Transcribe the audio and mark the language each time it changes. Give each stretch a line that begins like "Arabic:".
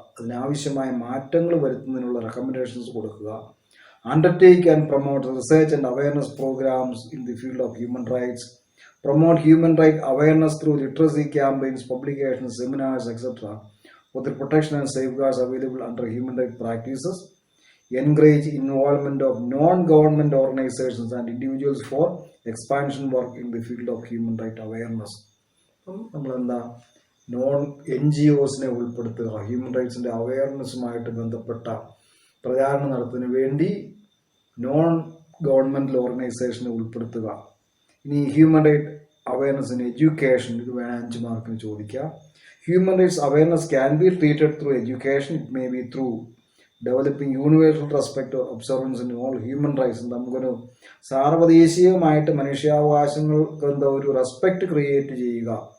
Malayalam: അതിനാവശ്യമായ മാറ്റങ്ങൾ വരുത്തുന്നതിനുള്ള റെക്കമെൻഡേഷൻസ് കൊടുക്കുക.
English: Undertake and promote research and awareness programs in the field of human rights. Promote human right awareness through literacy campaigns, publications, seminars, etcetera for the protection and safeguards available under human rights practices. Encourage involvement of non-government organizations and individuals for expansion work in the field of human rights awareness.
Malayalam: നമ്മളെന്താ NGOസിനെ ഉൾപ്പെടുത്തുക. Human റൈറ്റ്സിൻ്റെ അവയർനെസ്സുമായിട്ട് ബന്ധപ്പെട്ട പ്രചാരണം നടത്തുന്നതിന് വേണ്ടി non governmental ഓർഗനൈസേഷനെ ഉൾപ്പെടുത്തുക. ഇനി
English: human right awareness in education,
Malayalam: ഇത് വേണം 5 മാർക്കിന് ചോദിക്കുക.
English: Human rights awareness can be treated through education. It may be through developing universal respect or observance in all human rights.
Malayalam: നമുക്കൊരു സാർവദേശീയമായിട്ട് മനുഷ്യാവകാശങ്ങൾക്ക് ഒരു റെസ്പെക്റ്റ് ക്രിയേറ്റ് ചെയ്യുക.